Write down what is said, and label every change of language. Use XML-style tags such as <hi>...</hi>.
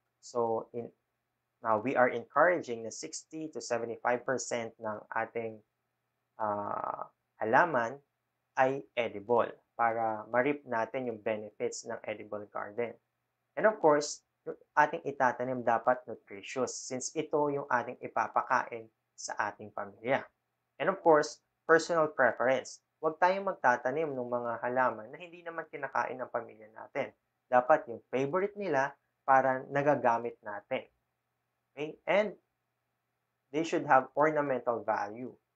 <en>So, now we are encouraging</en> <tl>na 60 to 75% ng ating halaman ay edible para ma-reap natin yung benefits ng edible garden.</tl> <en>And of course,</en> <tl>yung ating itatanim dapat nutritious since ito yung ating ipapakain sa ating pamilya.</tl> <en>And of course, personal preference.</en> <tl>Huwag tayong magtatanim ng mga halaman na hindi naman kinakain ng pamilya natin. Dapat yung favorite nila para nagagamit natin. Okay?</tl> <en>And they should have ornamental value.</en>